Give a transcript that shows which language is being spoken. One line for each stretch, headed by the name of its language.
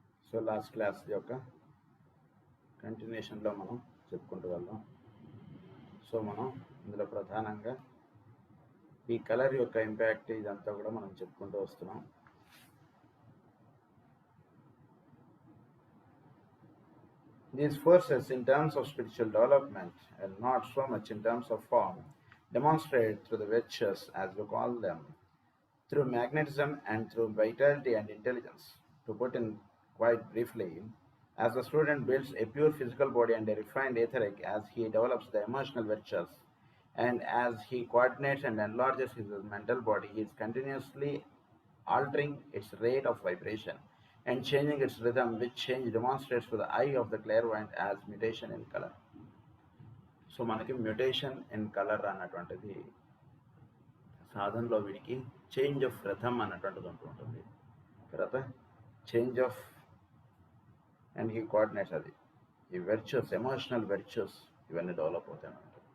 Telugu: So last class యొక్క కంటిన్యూషన్లో మనం చెప్పుకుంటూ వెళ్దాం. సో మనం ఇందులో ప్రధానంగా ఈ కలర్ యొక్క ఇంపాక్ట్ ఇదంతా కూడా మనం చెప్పుకుంటూ వస్తున్నాం.
English: These forces, in terms of spiritual development and not so much in terms of form, demonstrate through the virtues, as we call them, through magnetism and through vitality and intelligence. To put in quite briefly, as the student builds a pure physical body and a refined etheric, as he develops the emotional virtues, and as he coordinates and enlarges his mental body, he is continuously altering its rate of vibration and changing its rhythm, which change demonstrates to the eye of the clairvoyant as mutation in color.
Telugu: So మనకి mutation in colour అన్నటువంటిది సాధనలో వీడికి change of రథం అన్నటువంటిది ఉంటుంటుంది. తర్వాత change of and ఈ coordinates, అది ఈ వెర్చ్యూస్, ఎమోషనల్ వెర్చ్యూస్ ఇవన్నీ డెవలప్ అవుతాయి అన్నమాట.